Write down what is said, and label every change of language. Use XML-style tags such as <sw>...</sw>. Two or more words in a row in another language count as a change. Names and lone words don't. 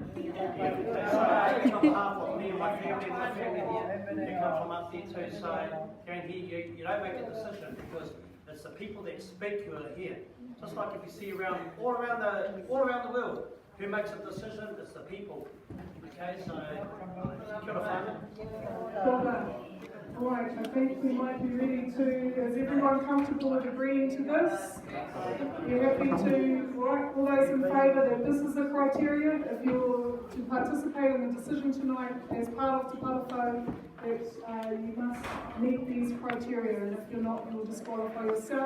<en>Okay, so I speak on behalf of me and my family here, they come from up there too, so if you ain't here, you don't make a decision, because it's the people that speak who are here. Just like if you see all around the world, who makes a decision? It's the people. Okay, so</en> <mi>kia ora whānau.</mi> <en>Alright, I think we might be ready to, is everyone comfortable with agreeing to this? You're happy to, right, all those in favour that this is the criteria, if you're to participate in the decision tonight as part of Te Parawhau, that you must meet these criteria, and if you're not, you'll disqualify yourself.</en>